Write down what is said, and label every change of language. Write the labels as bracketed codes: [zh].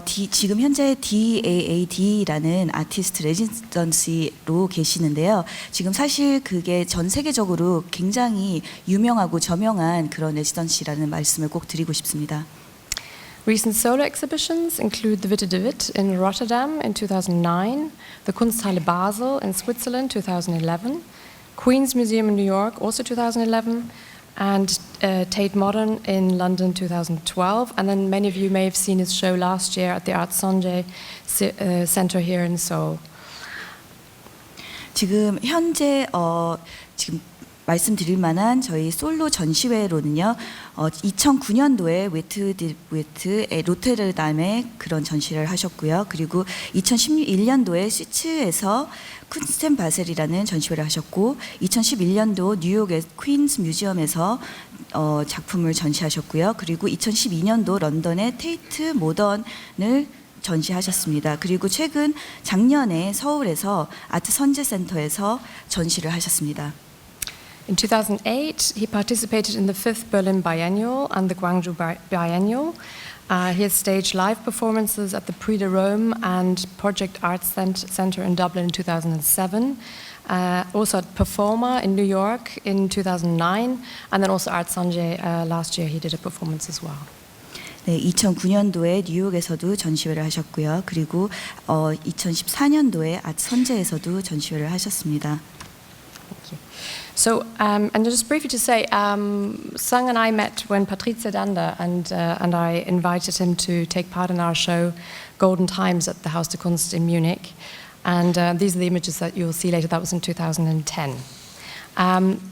[ko] 지금 현재 DAAD라는 아티스트 레지던시로 계시는데요. 지금 사실 그게 전 세계적으로 굉장히 유명하고 저명한 그런 레지던시라는 말씀을 꼭 드리고 싶습니다. [en] Recent solo exhibitions include the Witte de Witt in Rotterdam in 2009, the Kunsthalle Basel in Switzerland 2011, Queen's Museum in New York also 2011, and Tate Modern in London 2012. And then many of you may have seen his show last year at the Art Sanjay Center here in Seoul. [ko] 지금 현재 지금 말씀드릴 만한 저희 솔로 전시회로는요. 2009년도에 웨트의 로테르담에 그런 전시를 하셨고요. 그리고 2011년도에 스위스에서 쿤스텐 바셀이라는 전시회를 하셨고 2011년도 뉴욕의 퀸스 뮤지엄에서 작품을 전시하셨고요. 그리고 2012년도 런던의 테이트 모던을 전시하셨습니다. 그리고 작년에 서울에서 아트 선제 센터에서 전시를 하셨습니다. [en] In 2008, he participated in the 5th Berlin Biennial and the Guangzhou Biennial. He has staged live performances at the Prix de Rome and Project Arts Center in Dublin in 2007. Also at Performa in New York in 2009. And then also Art Sanjay last year he did a performance as well. [ko] 네, 2009년도에 뉴욕에서도 전시회를 하셨고요. 그리고 2014년도에 아트 선제에서도 전시회를 하셨습니다. [en] Thank you. So, and just briefly to say, Sung and I met when Patrizia Danda and I invited him to take part in our show, Golden Times, at the Haus der Kunst in Munich. And these are the images that you'll see later. That was in 2010.